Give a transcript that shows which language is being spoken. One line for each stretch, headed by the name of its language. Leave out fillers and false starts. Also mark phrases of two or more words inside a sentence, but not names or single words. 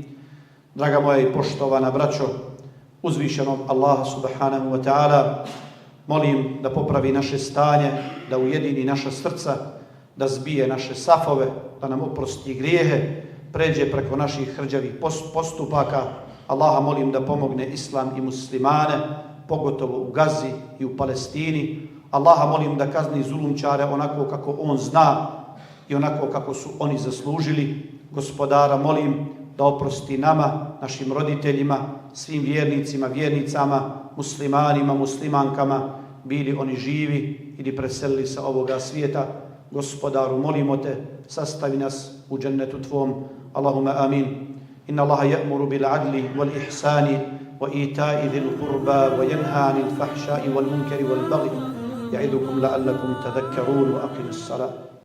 Bosnian: Draga moja i poštovana braćo, uzvišenog Allaha
Arabic: سبحانه وتعالى
Bosnian: molim da popravi naše stanje, da ujedini naša srca, da zbije naše safove, da nam oprosti grijehe, pređe preko naših hrđavih postupaka. Allaha molim da pomogne islam i muslimane, pogotovo u Gazi i u Palestini. Allaha molim da kazni zulumčare onako kako on zna i onako kako su oni zaslužili. Gospodara molim da oprosti nama, našim roditeljima, svim vjernicima, vjernicama, muslimanima, muslimankama, bili oni živi ili preselili sa ovoga svijeta. Gospodaru molimo te, sastavi nas u džennetu tvom.
Arabic: اللهم آمين إن الله يأمر بالعدل والإحسان وإيتاء ذي القربى وينهى عن الفحشاء والمنكر والبغي يعظكم لعلكم تذكرون وأقيموا الصلاة